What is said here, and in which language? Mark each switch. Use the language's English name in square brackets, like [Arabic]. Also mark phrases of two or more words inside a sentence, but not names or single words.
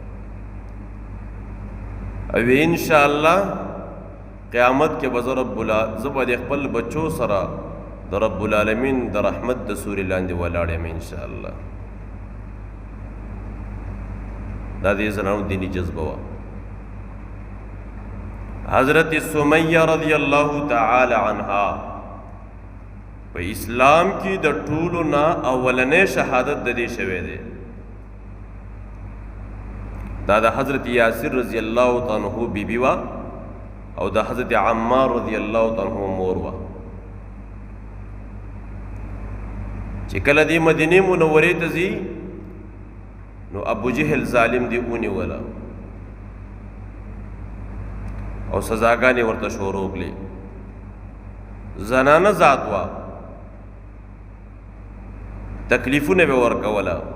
[Pashto] او [Arabic] ان شاء الله [Pashto] قیامت کې به زه د خپل بچو سره د [Arabic] رب العالمین [Pashto] د رحمت د سوري لاندې ولاړ یم [Arabic] ان شاء الله [Pashto] دا دې زنانو دیني جذبه وه حضرت سمیہ [Arabic] رضی اللہ تعالی عنہا [Pashto] په اسلام کې د ټولو نه اولنې شهادت د دې شوی دی دا د حضرت یاسر [Arabic] رضی الله تعالی عنہ [Pashto] بیبي وا او د حضرت عمار [Arabic] رضی الله تعالی عنہ [Pashto] مور وا چې کله دی مدینه منورې ته ځي نو ابو جهل ظالم دی اونې ولا او سزاګانې ورته شروع کړې زنانه ذات وا تکلیفونه به ورکوله